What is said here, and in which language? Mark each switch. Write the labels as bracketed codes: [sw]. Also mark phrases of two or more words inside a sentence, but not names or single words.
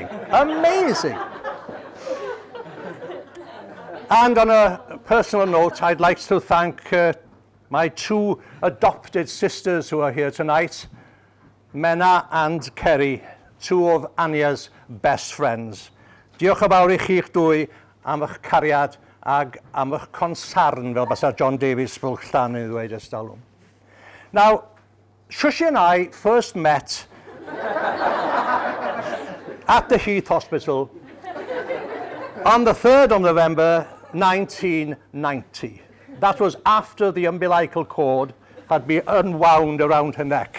[en] Amazing. And on a personal note, I'd like to thank my two adopted sisters who are here tonight, Menna and Kerry, two of Anya's best friends. [cy] Diolch yn fawr I chi'ch dwy am eich cariad ag am eich consarn, fel basa John Davies Spilch Llan yn ddweud ers dalwm. [en] Now, Shushi and I first met at the Heath Hospital on the 3rd of November 1990. That was after the umbilical cord had been unwound around her neck.